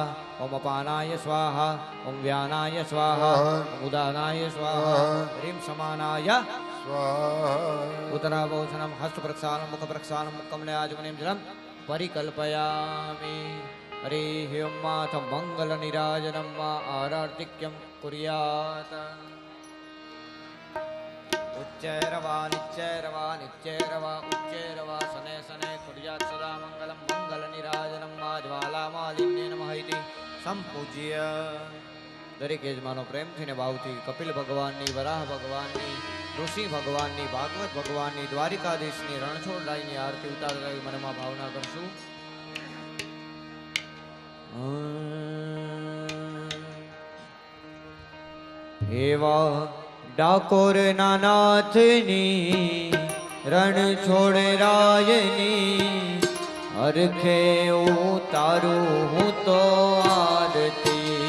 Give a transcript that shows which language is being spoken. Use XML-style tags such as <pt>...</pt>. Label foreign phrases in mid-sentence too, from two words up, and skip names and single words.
<sa>ओम् अपानाय स्वाहा। ओम् व्यानाय स्वाहा. ओम् उदानाय स्वाहा. हरिम् समानाय उत्तराभोषणम् हस्त प्रक्षालम् मुख प्रक्षालम् मुक्कमले आजमनिम् जलम् परिकल्पयामि. हरि ओम् मङ्गल निराजनम् आरार्तिक्यम् कुर्यात् उच्चैरवा निच्चैरवा निच्चैरवा उच्चैरवा शनै शनै कुर्यात् सदा मङ्गलं मङ्गलनिराजनं मा ज्वालामालिन्येन महिति</sa> <gu>સંપૂજ્ય દરેક યજમાનો પ્રેમથી ને ભાવથી કપિલ ભગવાનની, વરાહ ભગવાનની, ઋષિ ભગવાનની, ભાગવત ભગવાનની, દ્વારિકાધીશની, રણછોડરાયની આરતી ઉતારતા મનમાં ભાવના કરશું. એવા ડાકોરના નાથની, રણછોડરાયની હરખે ઉતારું હું તો આરતી.</gu>